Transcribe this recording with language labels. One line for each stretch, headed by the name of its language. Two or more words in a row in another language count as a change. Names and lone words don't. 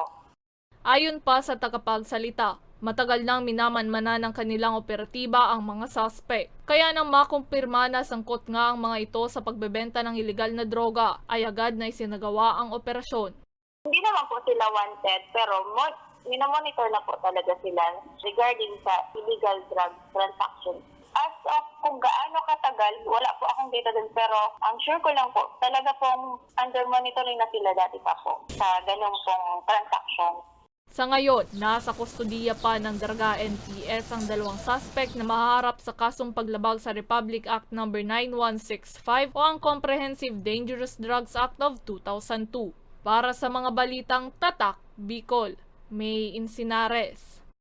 Filipino: Ayon pa sa tagapagsalita, matagal nang minamanmanan ng kanilang operatiba ang mga suspect. Kaya nang makumpirma na sangkot nga ang mga ito sa pagbebenta ng ilegal na droga, ay agad na isinagawa ang operasyon. Hindi naman po sila wanted pero minomonitor na po talaga sila regarding sa
English: illegal drug transaction. As of
Filipino: kung gaano katagal, wala po akong data dun pero ang sure ko lang po, talaga pong
English: under monitoring
Filipino: na sila dati pa po sa ganung pong transaction. Sa ngayon, nasa kustudiya pa ng Daraga NPS ang dalawang suspect na mahaharap sa kasong paglabag sa Republic Act No. 9165 o ang Comprehensive Dangerous Drugs Act of 2002. Para sa mga balitang tatak, Bicol, May Insinares.